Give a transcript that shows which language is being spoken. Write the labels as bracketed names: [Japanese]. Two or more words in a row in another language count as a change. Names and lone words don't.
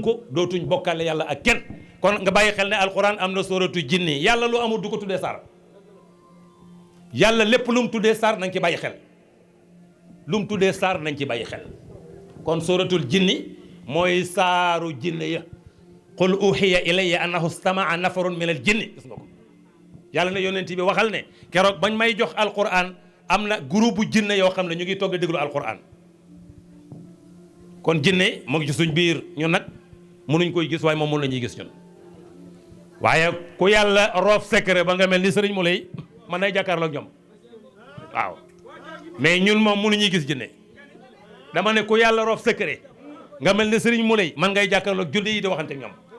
[Wolof] ko dootuñ bokkale yàlla ak kenn kon nga bàyyi xel ne alquran am na [Arabic] سورة الجن [Wolof] yàlla lu amul du ko tuddee sar yàlla lépp lu mu tuddee sar nañ ci bàyyi xel lu mu tuddee sar nañ ci bàyyi xel kon [Arabic] سورة الجن [Wolof] mooy saaru jinne ya [Arabic] قل أوحي إلي أنه استمع نفر من الجن [Wolof] gis nga ko yàlla ne yonent bi waxal ne keroog bañ may jox alquran am na groupe bu jinne yoo xam ne ñu ngi toog di déglu alquran kon jinne mu ngi ci suñ biir ñun nag mënuñ koy gis waaye moom mën nañuy gis ñun waaye ku yàlla roof secret ba nga mel ni sëriñ mu lay man nay jàkkaarloog ñoom waaw mais ñun moom mënuñuy gis jinne dama ne ku yàlla roof secret nga mel ni sëriñ mu lay man ngay jàkkaarloog julli yi di waxante ak ñoom